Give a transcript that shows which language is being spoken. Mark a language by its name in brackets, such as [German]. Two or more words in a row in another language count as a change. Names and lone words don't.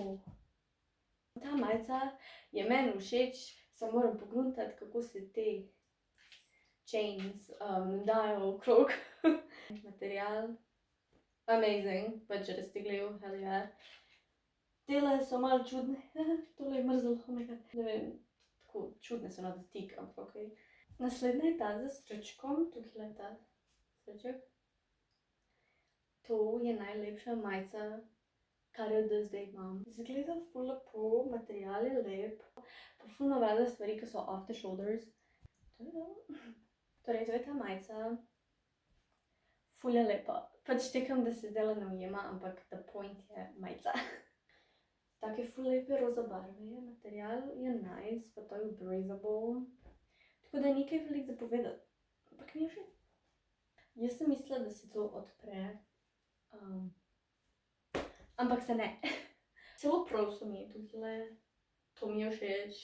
[Slovenian] Ta majica je meni všeč, samo moram pogruntati, kako se te chains dajo okrog. Material, amazing, pač raztegljiv, [English] hell yeah. [Slovenian] Tele so malo čudne, tole je mrzlo, [English] oh my god. [Slovenian] Ne vem, tako čudne so na dotik, ampak ok. Naslednja je ta za srčkom, tukaj je ta srček. To je najlepša majica, kar jo do zdaj imam. Izgleda ful lepo, material je lep, pa ful imam rada stvari, ki so [English] off the shoulders. [Slovenian] To je to. Torej, to je ta majica. Ful je lepa. Pač tekam, da se zdajle ne ujema, ampak [English] the point [Slovenian] je majica. Take ful lepe roza barve, material je nice, pa to je breathable. Tako da je nekaj veliko za povedati, ampak mi je všeč. Jaz sem mislila, da se to odpre, ampak se ne. Celo prav so mi tukaj, to mi je všeč.